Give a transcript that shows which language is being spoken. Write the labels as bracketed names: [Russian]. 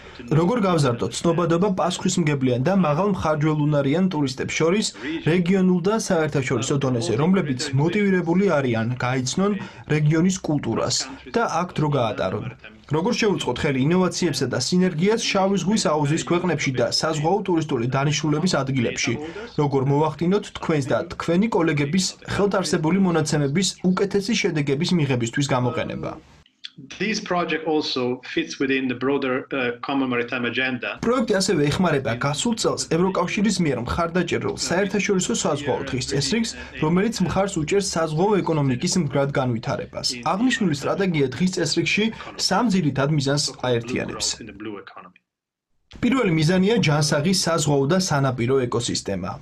[Georgian] როგორ გავზარდოთ ცნობადობა პასუხისმგებლიან და მაღალმხარჯველუნარიან ტურისტებს შორის რეგიონულ და საერთაშორისო დონეზე, რომლებიც მოტივირებული არიან გაიცნონ რეგიონის კულტურას და აქ დრო გაატარონ. როგორ შევუწყოთ ხელი ინოვაციებსა და სინერგიას შავი ზღვის აუზის ქვეყნებში და საზღვაო ტურისტული დანიშნულების ადგილებში, როგორ მოვახდინოთ თქვენს და თქვენი კოლეგების ხელთ არსებული მონაცემების უკეთესი შედეგების მიღებისთვის გამოყენება. [English] This project also fits within the broader common maritime agenda. [Georgian] პროექტი ასევე ეხმარება გასულ წელს ევროკავშირის მიერ მხარდაჭერილ საერთაშორისო საზღვაო დღის წესრიგს, რომელიც მხარს უჭერს საზღვაო ეკონომიკის მდგრად განვითარებას. აღნიშნული სტრატეგია დღის წესრიგში 3 ძირითად მიზანს აერთიანებს. პირველი მიზანია ჯანსაღი საზღვაო და სანაპირო ეკოსისტემა.